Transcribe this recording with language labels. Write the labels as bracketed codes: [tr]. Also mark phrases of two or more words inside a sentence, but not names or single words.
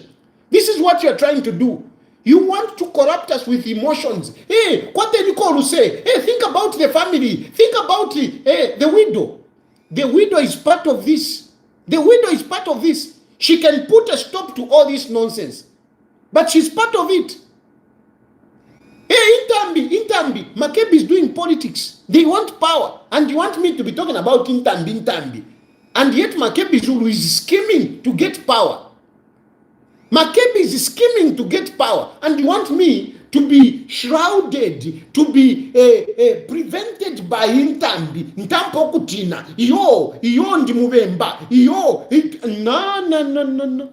[en] This is what you're trying to do. You want to corrupt us with emotions. Hey, what did you call to say? Hey, think about the family. Think about the widow. The widow is part of this. She can put a stop to all this nonsense. But she's part of it. Hey, Intambi. Makebi is doing politics. They want power. And you want me to be talking about Intambi. And yet Makebi Zulu is scheming to get power. Makebi is scheming to get power, and you want me to be shrouded, to be prevented by Intambi, [bem] Ntampo Kutina, yo ndi Muvemba, [en] no.